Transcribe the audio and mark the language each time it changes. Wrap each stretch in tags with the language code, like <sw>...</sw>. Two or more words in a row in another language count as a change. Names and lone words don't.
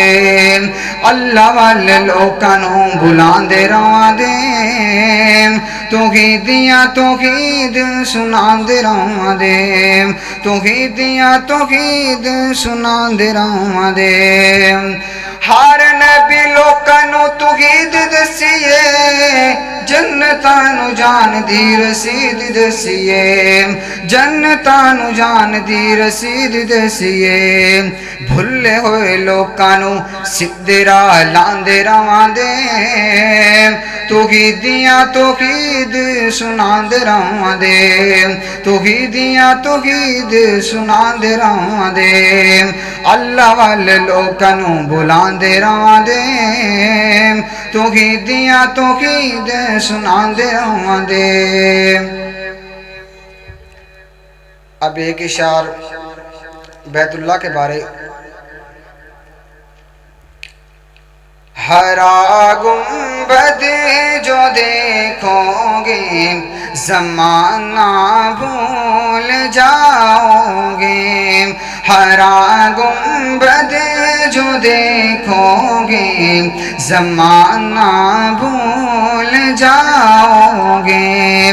<pa>اللہ والے لوکانوں بلاندے رہواں دے، توحید یا توحید سناندے رہواں دے، توحید یا توحید سناندے رہواں دے۔ ہر نبی لوکانوں توحید دسیے، جنتاں نو جان دی رسید دسیے، جنتاں نو جان دی رسید دسیے۔ بھلے ہوئے لوکانوں سیدھے راہ لاندے رہواں دے، توحید یا توحید سناندے رہواں دے، توحید یا توحید سناندے رہواں دے۔ اللہ والے لوکانوں بلاندے رہواں دے، توحید یا توحید سناندے رہواں دے۔</pa> <ur>اب ایک اشعار بیت اللہ کے بارے۔ ہرا گنبد جو دیکھو گے زمانہ بھول جاؤ گے، ہرا گنبد جو دیکھو گے زمانہ بھول جاؤ گے۔</ur>